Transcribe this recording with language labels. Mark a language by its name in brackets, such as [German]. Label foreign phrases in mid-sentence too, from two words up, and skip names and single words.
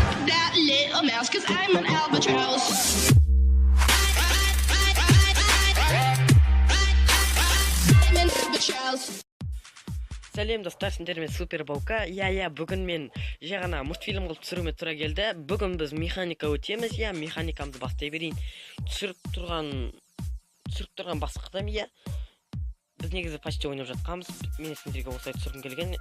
[English] that little mouse, 'cause I'm an albatross. I'm an albatross. [Kazakh] Сәлем достар, сендермен Супер Баука. Бүгін мен жаңа мультфильм қылып түсіруіме тура келді. Бүгін біз механика өтеміз. Механикамды бастай берейін. Түсіріп тұрған басқыдам. Біз негізі почти ойнап жатқанбыз. Мен сендерге осылай түсіргім келген.